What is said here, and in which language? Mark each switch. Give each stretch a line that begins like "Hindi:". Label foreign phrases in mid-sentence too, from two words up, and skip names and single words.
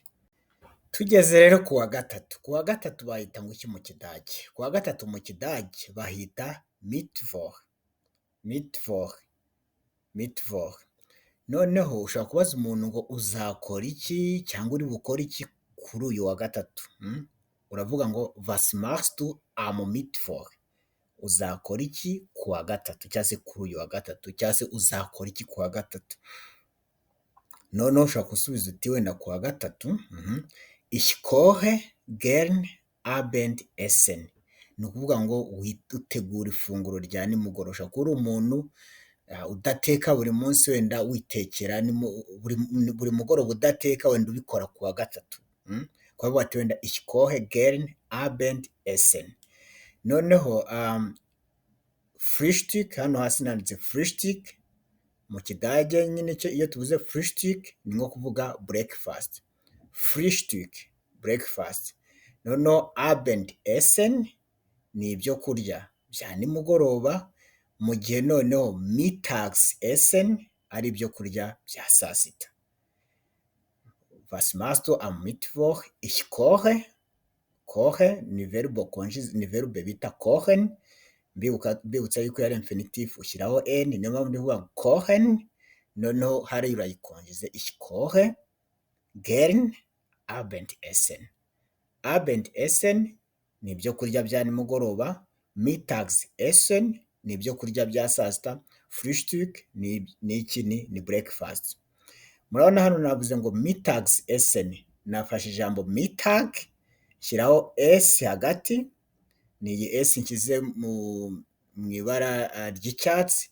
Kinyarwanda: Tugeze rero kuwa gatatu. Kuwa gatatu bahita ngo iki mu Kidage? Kuwa gatatu mu Kidage bahita Mittwoch. Mittwoch. Mittwoch. Noneho ushobora kubaza umuntu ngo uzakora iki cyangwa uri bukore iki kuri uyu wa gatatu? Uravuga ngo
German: was machst du am Mittwoch?
Kinyarwanda: Uzakora iki ku wa gatatu cyangwa se kuri uyu wa gatatu cyangwa se uzakora iki ku wa gatatu? Noneho ushobora gusubiza uti wenda ku wa gatatu,
German: ich koche gern Abendessen.
Kinyarwanda: Ni ukuvuga ngo utegura ifunguro rya nimugoroba. Ushobora kuba uri umuntu udateka buri munsi, wenda witekera buri mugoroba udateka, wenda ubikora ku wa gatatu. Ukavuga ati wenda
German: ich koche gern Abendessen.
Kinyarwanda: Noneho Frühstück, hano hasi nanditse Frühstück, mu Kidage nyine iyo tuvuze Frühstück ni nko kuvuga breakfast. Frühstück, breakfast. Noneho Abendessen ni ibyo kurya bya nimugoroba, mu gihe noneho Mittagsessen ari ibyo kurya bya saa sita.
German: Was machst du am Mittwoch? Ich koche.
Kinyarwanda: Koche ni verbe bita kochen. Mbibutsa yuko yari infinitive ushyiraho n, niyo mpamvu ndivuga kochen. Noneho hari urayikonjeze
German: ich koche gern Abendessen.
Kinyarwanda: Abendessen ni ibyo kurya bya nimugoroba, Mittagsessen ni ibyo kurya bya saa sita, Frühstück ni breakfast. Murabona hano navuze ngo Mittagsessen, nafashe ijambo Mittag shyiraho s hagati, ni iyi s nshyize mu ibara ry'icyatsi.